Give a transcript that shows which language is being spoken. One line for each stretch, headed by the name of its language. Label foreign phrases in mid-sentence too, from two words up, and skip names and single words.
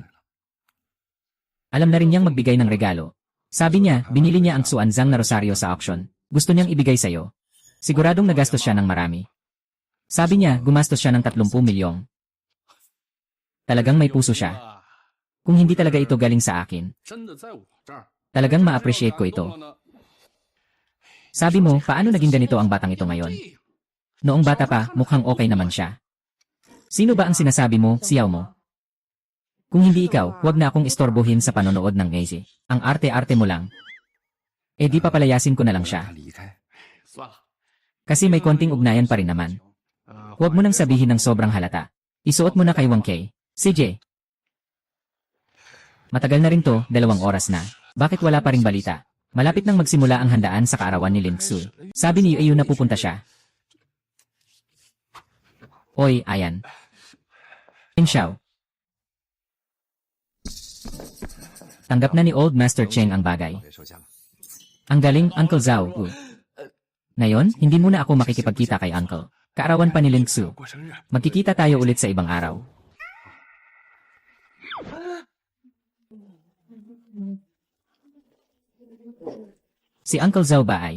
Filipino: Alam na rin niyang magbigay ng regalo. Sabi niya, binili niya ang Xuanzang na rosaryo sa auction. Gusto niyang ibigay sa'yo. Siguradong nagastos siya ng marami. Sabi niya, gumastos siya ng 30 milyong. Talagang may puso siya. Kung hindi talaga ito galing sa akin,
Chinese: 真的在我这儿，
Filipino: talagang ma-appreciate ko ito. Sabi mo, paano naging ganito ang batang ito ngayon? Noong bata pa, mukhang okay naman siya. Sino ba ang sinasabi mo, Xiao mo? Kung hindi ikaw, huwag na akong istorbohin sa panonood ng Ngazy. Ang arte-arte mo lang. Di papalayasin ko na lang siya.
Chinese: 离开，算了。
Filipino: Kasi may konting ugnayan pa rin naman. Huwag mo nang sabihin ng sobrang halata. Isuot mo na kay Wang Kei. CJ. Matagal na rin to, 2 oras na. Bakit wala pa ring balita? Malapit nang magsimula ang handaan sa kaarawan ni Lin Xu. Sabi ni Yu na pupunta siya. Oy, ayan. Lin Xiao. Tanggap na ni Old Master Cheng ang bagay.
Chinese: 别收钱了。
Filipino: Ang galing, Uncle Zhao. Ngayon, hindi muna ako makikipagkita kay Uncle. Kaarawan pa ni Lin Xu.
Chinese: 过生日，
Filipino: Magkikita tayo ulit sa ibang araw. Si Uncle Zhao ba ay?